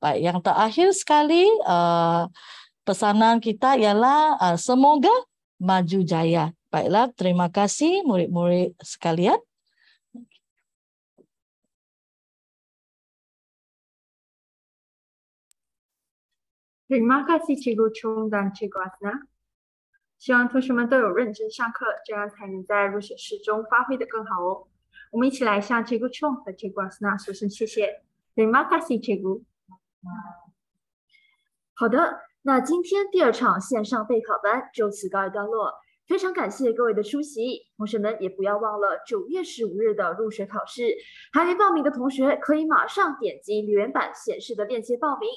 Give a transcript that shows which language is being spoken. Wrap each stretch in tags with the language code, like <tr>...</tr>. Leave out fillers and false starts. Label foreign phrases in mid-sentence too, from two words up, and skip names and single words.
<ms>Baik, yang terakhir sekali pesanan kita ialah semoga maju jaya. Baiklah, terima kasih murid-murid sekalian. Terima kasih Cikgu Chung dan Cikgu Azna。</ms> <zh>希望同学们都有认真上课，这样才能在入学试中发挥得更好哦。我们一起来向 Cikgu Chung 和 Cikgu Azna 说声谢谢。</zh> <ms>Terima kasih Cikgu。</ms> <zh>好的，那今天第2场线上备考班就此告一段落。非常感谢各位的出席，同学们也不要忘了9月15日的入学考试。还没报名的同学可以马上点击留言板显示的链接报名。</zh>